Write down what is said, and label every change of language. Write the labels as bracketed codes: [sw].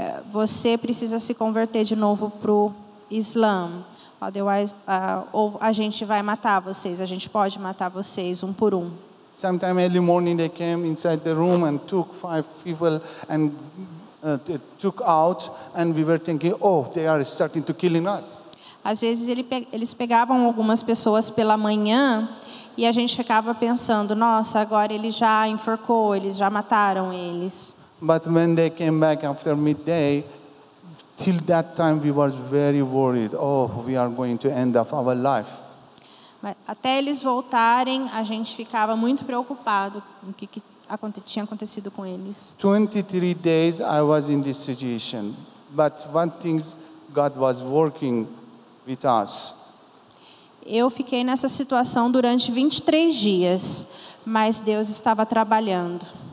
[pt] Você precisa se converter de novo para o Islã. [en] Otherwise, [pt] ou a gente vai matar vocês. A gente pode matar vocês um por um. [en] Sometime early morning they came inside the room and took 5 people and took out, and we were thinking, oh, they are starting to killing us. [pt] Às vezes eles pegavam algumas pessoas pela manhã e a gente ficava pensando, nossa, agora ele já enforcou, eles já mataram eles. [en] But when they came back after midday, till that time we was very worried. Oh, we are going to end up our life. [pt] Mas até eles voltarem, a gente ficava muito preocupado com o que tinha acontecido com eles. [en] 23 days I was in this situation, but one thing God was working with us. [pt] Eu fiquei nessa situação durante 23 dias, mas Deus estava trabalhando.